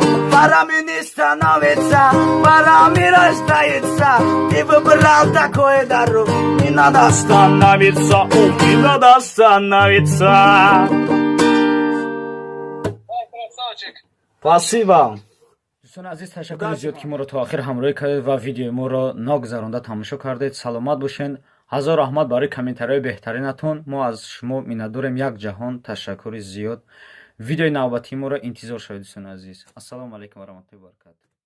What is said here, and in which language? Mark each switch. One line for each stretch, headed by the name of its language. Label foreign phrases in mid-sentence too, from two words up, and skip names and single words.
Russian: Ворами не становится, ворами рождается. И выбрал такой дорог, не надо остановиться, не надо остановиться. Ай, красавчик. Спасибо.
Tajik: дӯстони азиз, ташаккури зиёд ки моро то охир ҳамроҳӣ кардед ва видеои моро нагузаронда тамошо кардед. Саломат бошед. ҳазор раҳмат барои комментарияи беҳтаринатон. мо аз шумо миннатдорем як ҷаҳон. Ташаккури зиёд. видеои навбатии моро интизор шавед дӯстони азиз.
Arabic: السلام عليكم ورحمة الله وبركاته.